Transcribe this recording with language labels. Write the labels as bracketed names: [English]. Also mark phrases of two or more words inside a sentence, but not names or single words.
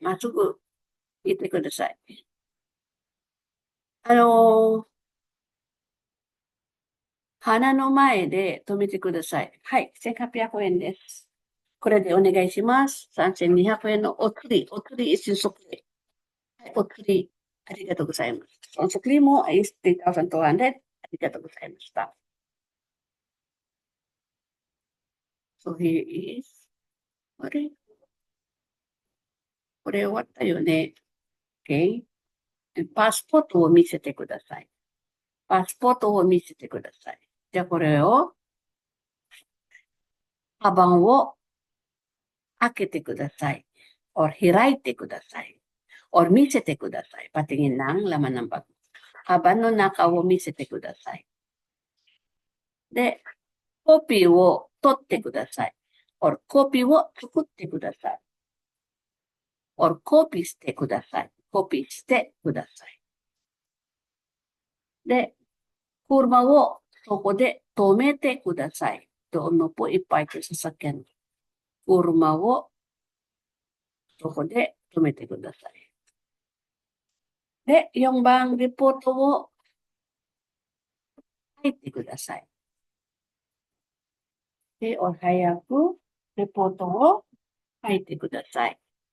[Japanese] まっすぐ行ってください。あのー花の前で止めてください。はい。1800円です。これでお願いします。3200円のお釣り一足で。はい、お釣り、ありがとうございます。そのお釣りも3,200円。ありがとうございました。 [English] So here is, [Japanese] あれこれ終わったよね。OK? パスポートを見せてください。パスポートを見せてください。じゃあこれを、カバンを開けてください。or 開いてください。or 見せてください。 [Filipino] patingin ng laman ng bag. [Japanese] カバンの中を見せてください。で、コピーを取ってください。or コピーを作ってください。or コピーしてください。コピーしてください。で、車をそこで止めてください。 [Filipino] Doon mo po ipark yung sasakyan. [Japanese] 車をそこで止めてください。で、4番レポートを書いてください。で、お早くレポートを書いてください。